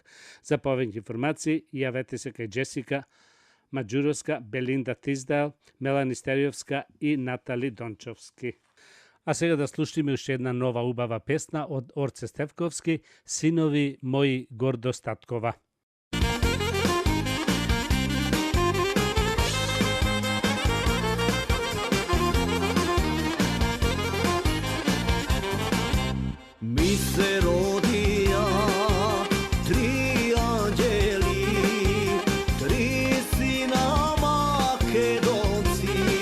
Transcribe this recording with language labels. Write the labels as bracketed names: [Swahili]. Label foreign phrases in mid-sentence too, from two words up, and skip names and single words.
[Macedonian] За повеќе информации јавете се кај Джесика Маджуровска, Белинда Тиздайл, Мелани Стериовска и Натали Дончовски. А сега да слушаме уште една нова убава песна од Орце Стефковски, Синови мои гордо Статкова. Ми се родија три анѓели, три сина Македонци.